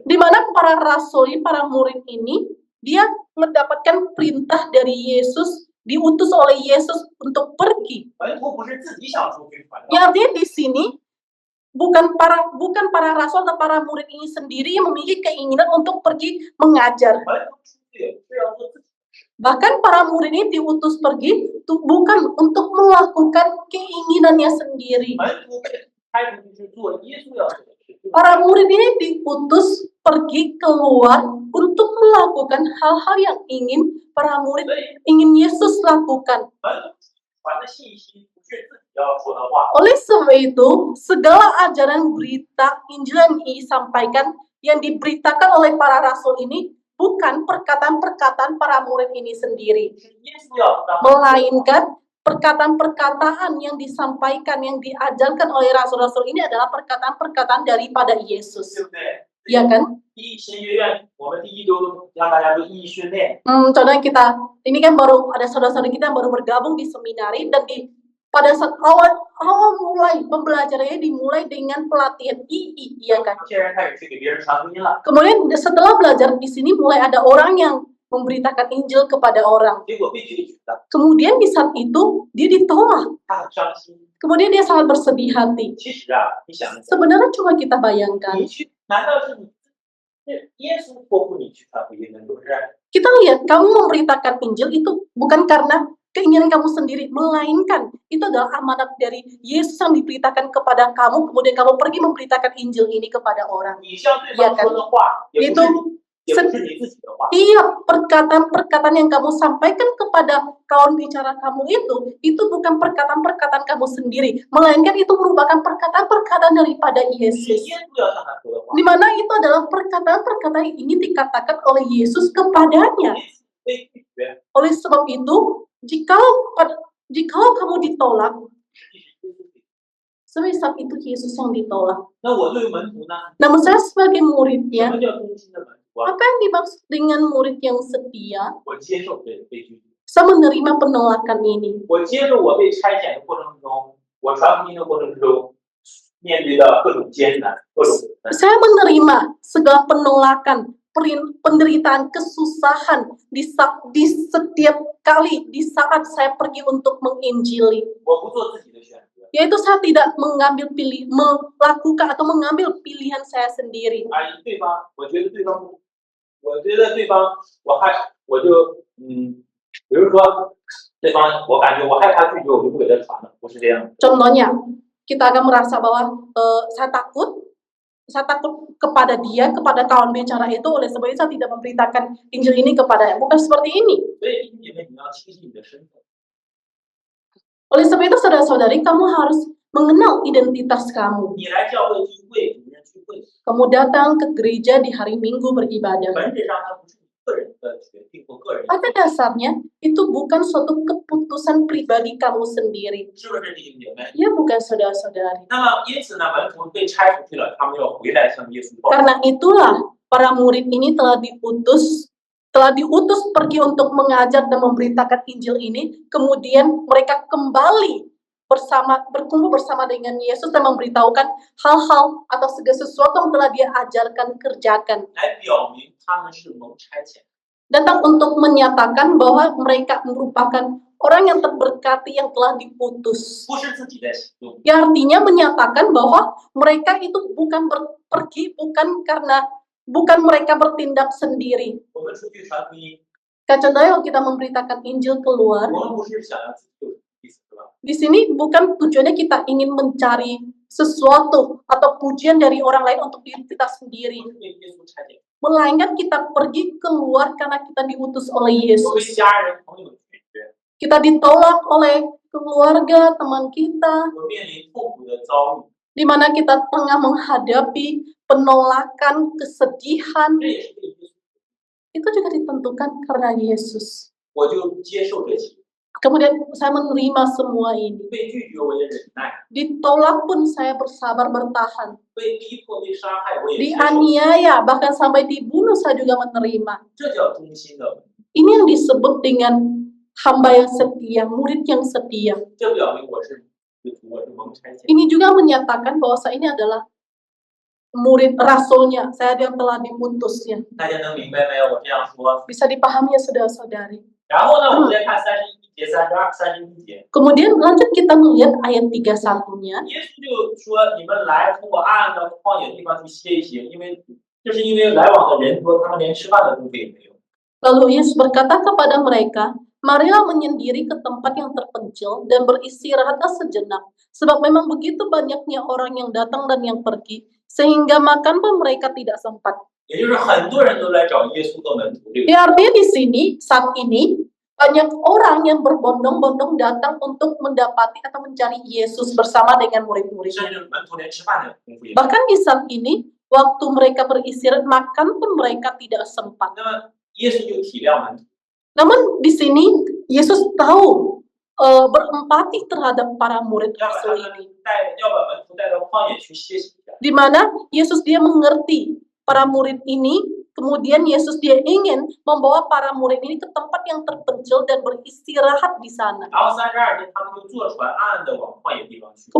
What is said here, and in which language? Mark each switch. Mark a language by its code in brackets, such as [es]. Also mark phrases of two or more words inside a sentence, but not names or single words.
[id] Di mana para rasul ini, para murid ini, dia mendapatkan perintah dari Yesus, diutus oleh Yesus untuk pergi. [zh] 门徒不是自己想出去传道， [id] Yang artinya di sini bukan para rasul atau para murid ini sendiri yang memiliki keinginan untuk pergi mengajar. [zh] 门徒出去是要做自己的事。 [id] Bahkan para murid ini diutus pergi bukan untuk melakukan keinginannya sendiri. [zh] 门徒被差出去是做耶稣要做的事。 [id] Para murid ini diutus pergi keluar untuk melakukan hal-hal yang ingin para murid, [zh] 所以 [id] ingin Yesus lakukan. [zh] 门徒传的信息不是自己要说的话， [id] Oleh sebab itu, segala ajaran berita Injil yang disampaikan, yang diberitakan oleh para rasul ini, bukan perkataan-perkataan para murid ini sendiri, [zh] 是耶稣要让 [id] melainkan perkataan-perkataan yang disampaikan, yang diajarkan oleh rasul-rasul ini adalah perkataan-perkataan daripada Yesus. [zh] 对不对？ [id] Ya kan? [zh] 第一神学院，我们第一周让大家做意义训练， [id] Contohnya kita, ini kan baru ada saudara-saudara kita yang baru bergabung di seminari dan pada saat awal mulai pembelajarannya dimulai dengan pelatihan II, ya kan? [zh] 现在开始去给别人传福音了， [id] Kemudian setelah belajar di sini mulai ada orang yang memberitakan Injil kepada orang. [zh] 结果被拒绝了， [id] Kemudian di saat itu dia ditolak. [zh] 他很伤心。 [id] Kemudian dia sangat bersedih hati. [zh] 其实啊，你想一想， [id] Sebenarnya coba kita bayangkan, [zh] 你去，难道是你是耶稣托付你去传福音的，是不是？ [id] kita lihat kamu memberitakan Injil itu bukan karena keinginan kamu sendiri, melainkan itu adalah amanat dari Yesus yang diberitakan kepada kamu, kemudian kamu pergi memberitakan Injil ini kepada orang. [zh] 你向对方说的话，也不是你自己的话。 [id] Iya, perkataan-perkataan yang kamu sampaikan kepada kawan bicara kamu itu bukan perkataan-perkataan kamu sendiri, melainkan itu merupakan perkataan-perkataan daripada [zh] 是 [id] Yesus. [zh] 耶稣要向他说的话。 [id] Di mana itu adalah perkataan-perkataan yang ingin dikatakan oleh Yesus kepadanya. [zh] 被拒绝， [id] Oleh sebab itu, jikalau kamu ditolak, [zh] 实际是耶稣给。 [id] sebenarnya saat itu Yesus yang ditolak. [zh] 那我作为门徒呢？ [id] Namun saya sebagai [zh] 什 [id] muridnya, [zh] 么叫忠心的门徒啊？ [id] apa yang dimaksud dengan murid yang setia? [zh] 我接受被拒绝， [id] Saya menerima penolakan ini. [zh] 我接受我被差遣的过程中，我传福音的过程中面对的各种艰难，各种 [id] Saya menerima segala penolakan, penderitaan, kesusahan di setiap kali di saat saya pergi untuk menginjili. [zh] 我不做自己的选择。 [id] Yaitu saya tidak melakukan atau mengambil pilihan saya sendiri. [zh] 啊，对方，我觉得对方，我就比如说对方，我感觉我害怕拒绝，我就不给他传了，不是这样。 [id] Contohnya, kita akan merasa bahwa saya takut kepada dia, kepada kawan bicara itu, oleh sebab itu saya tidak memberitakan Injil ini kepadanya. Bukan seperti ini. [zh] 所以弟兄姐妹，你要清晰你的身份。 [id] Oleh sebab itu, saudara-saudari, kamu harus mengenal identitas kamu. [zh] 你来教会聚会，主日聚会， [id] Kamu datang ke gereja di hari Minggu beribadah. [zh] 本质上它不是你个人的决定或个人的， [id] Pada dasarnya, itu bukan suatu keputusan pribadi kamu sendiri. [zh] 是不是弟兄姐妹？ [id] Ya, bukan saudara-saudari. [zh] 那么因此呢，门徒被拆出去了，他们要回来向耶稣报告。 [id] Karena itulah, para murid ini telah diutus pergi untuk mengajar dan memberitakan Injil ini, kemudian mereka kembali berkumpul bersama dengan Yesus dan memberitahukan hal-hal atau segala sesuatu yang telah dia ajarkan, kerjakan. [zh] 来表明他们是蒙差遣。 [id] Datang untuk menyatakan bahwa mereka merupakan orang yang terberkati yang telah diputus. [zh] 不是自己在行动， [id] Ya, artinya menyatakan bahwa mereka itu bukan pergi, bukan mereka bertindak sendiri. [zh] 我们出去传福音， [id] Contohnya kalau kita memberitakan Injil keluar, [zh] 我们不是想要自己有意思，是吧？ [id] di sini bukan tujuannya kita ingin mencari sesuatu atau pujian dari orang lain untuk diri kita [zh] 不 [id] sendiri. [zh] 是被耶稣差遣， [id] Melainkan kita pergi keluar karena kita diutus oleh [zh] 我被 [id] Yesus. [zh] 家人朋友拒绝， [id] Kita ditolak oleh keluarga, teman kita, [zh] 我面临痛苦的遭遇， [id] di mana kita tengah menghadapi penolakan, kesedihan. [zh] 这也是被耶稣， [id] Itu juga ditentukan karena Yesus. [zh] 我就接受这些， [id] Kemudian saya menerima semua ini. [zh] 被拒绝我也忍耐， [id] Ditolak pun saya bersabar bertahan. [zh] 被逼迫被杀害我也接受， [id] Dianiaya, bahkan sampai dibunuh saya juga menerima. [zh] 这叫忠心的， [id] Ini yang disebut dengan hamba yang setia, murid yang setia. [zh] 这表明我是蒙差遣。 [id] Ini juga menyatakan bahwa saya ini adalah murid rasulnya, saya yang telah diutusnya. [zh] 大家能明白没有？我这样说， [id] Bisa dipahami ya saudara-saudari. [zh] 然后呢，我们再看31节、32、31节。 [id] Kemudian lanjut kita melihat ayat 31-nya. [zh] 耶稣就说：“你们来，通过暗的旷野地方去歇一歇，因为来往的人多，他们连吃饭的东西也没有。” [id] Lalu Yesus berkata kepada mereka, marilah menyendiri ke tempat yang terpencil dan beristirahatlah sejenak. Sebab memang begitu banyaknya orang yang datang dan yang pergi, sehingga makan pun mereka tidak sempat. [zh] 也就是很多人都来找耶稣做门徒。这个 [id] Ya, artinya di sini, saat ini, banyak orang yang berbondong-bondong datang untuk mendapati atau mencari Yesus bersama dengan [zh] 甚 [id] murid-muridnya. [zh] 至门徒连吃饭的功夫也没有。 [id] Bahkan di saat ini, waktu mereka beristirahat, makan pun mereka tidak sempat. [zh] 那么耶稣就体谅门徒， [id] Namun di sini, Yesus tahu berempati terhadap para murid [zh] 要把 [id] rasul [zh] 他们 [id] ini. [zh] 要把门徒带到旷野去歇息一下。 [id] Di mana Yesus dia mengerti para murid ini, kemudian Yesus dia ingin membawa para murid ini ke tempat yang terpencil dan beristirahat di sana. [zh] 然后32节，他们就坐船暗暗地往旷野地方去。